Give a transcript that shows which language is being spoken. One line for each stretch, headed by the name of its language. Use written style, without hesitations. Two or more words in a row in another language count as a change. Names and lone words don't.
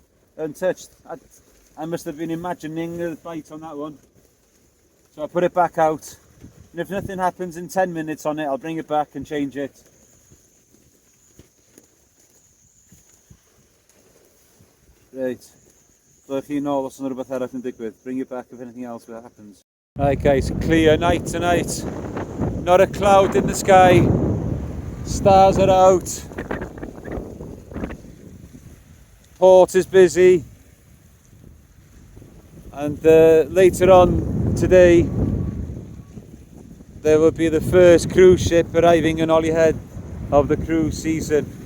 English: I must have been imagining the bite on that one. So I put it back out, and if nothing happens in 10 minutes on it, I'll bring it back and change it. Right, so if you know what's
Welsh: rhywbeth arall yn digwydd,
English: bring it back if anything else happens. Right guys, clear night tonight. Not a cloud in the sky. Stars are out. Port is busy. And later on today, there will be the first cruise ship arriving in Holyhead of the cruise season.